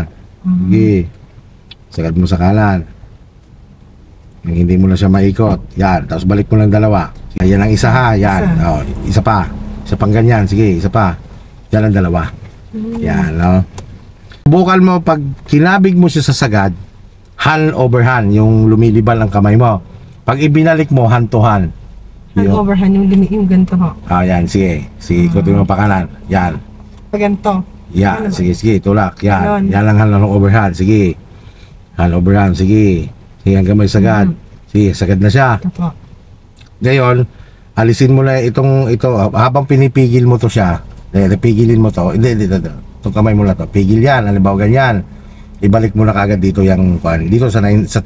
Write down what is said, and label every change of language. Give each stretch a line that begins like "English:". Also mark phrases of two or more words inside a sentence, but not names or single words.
Filipino: Sige. Sagad mo sa kanan. Hindi mo na siya maikot. Yan, tapos balik mo lang dalawa. Yan ang isa, ha, yan. O, isa pa. Isa pang ganyan, sige, isa pa. Yan ang dalawa. Yan, no. Subukan mo, pag kinabig mo siya sa sagad,
English: hand over hand,
Filipino: yung lumilibal ang kamay mo. Pag ibinalik mo,
English: hand to hand. Hand over hand,
Filipino: yung ganito ho. Yan, sige. Sige, ikutin mo pa kanan. Yan. Pag ganito. Yan, sige, tulak. Yan. Ganon. Yan lang
English: hand over hand. Sige. Hand over hand,
Filipino: sige. Sige, hanggang may sagad. Sige, sagad na siya. Ito po. Ngayon, alisin mo na ito. Habang pinipigil mo to siya, pigilin mo to. Hindi. Itong kamay mo na to. Pigil yan. Halimbawa, ganyan. Ibalik mo na kagad dito yung dito sa 3.